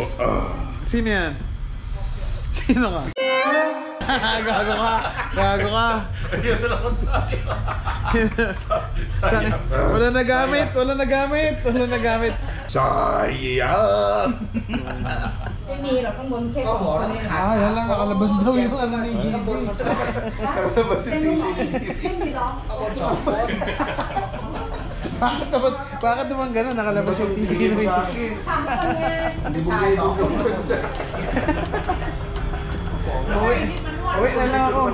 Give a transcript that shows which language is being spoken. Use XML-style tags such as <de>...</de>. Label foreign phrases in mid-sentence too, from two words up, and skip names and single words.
<tl>Sino yan? Sino ka? Gago ka. Sayang. Wala nagamit. Sayang.</tl> <th>ไม่มีหรอกข้างบนแค่สองคนนี่</th> <tl>yan lang, nakalabas daw yung ano ni Gigi. Nakalabas si Titi. Hindi daw. Bakit naman gano'n? Nakalabas yung Titi ni Gigi. Hindi mo kayo Uwi na lang ako.</tl>